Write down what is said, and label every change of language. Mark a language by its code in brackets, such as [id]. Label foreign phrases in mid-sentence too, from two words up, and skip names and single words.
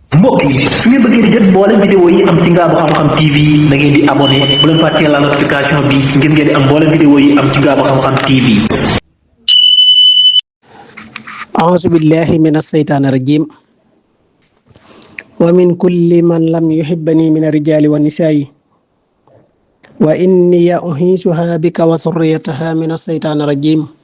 [wo] mbokk yi su ngeen bëggee di jot mboolem vidéo yi am ci Ngaabu Xam-Xam TV da ngeen di abonné bu leen fàttee la notification bi ngir ngeen di am mboolem vidéo yi am ci Ngaabu Xam-Xam TV. [ar] أعوذ بالله من الشيطان الرجيم ومن كل من لم يحبني من الرجال والنساء وإني أعيذها بك وذريتها من الشيطان الرجيم